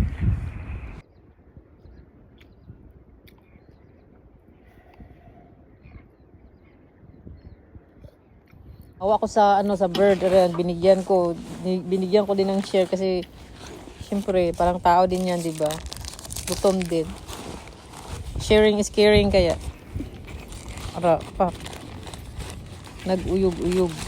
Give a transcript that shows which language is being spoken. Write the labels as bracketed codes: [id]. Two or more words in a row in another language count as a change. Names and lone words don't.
[tl] Awa ko sa ano sa bird, ayan, binigyan ko din ng share kasi syempre parang tao din 'yan, 'di ba? Gutom din. [en] Sharing is caring kaya. [hil] Ara pa. Nag-uyog-uyog.